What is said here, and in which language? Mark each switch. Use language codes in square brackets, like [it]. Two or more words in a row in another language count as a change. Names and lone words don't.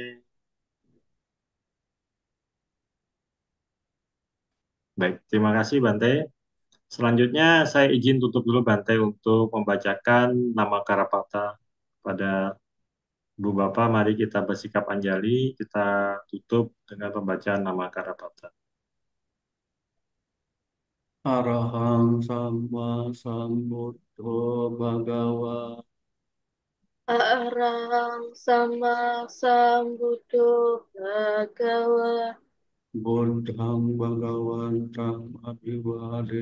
[id] Baik, terima kasih Bante. Selanjutnya saya izin tutup dulu Bante untuk membacakan nama Karapata pada Ibu Bapak. Mari kita bersikap anjali, kita tutup dengan pembacaan nama Karapata. [pi] Arahang sama sambuddho bhagawa Arahang sama sambuddho Bhagawa buddhang bhagawantang abhivade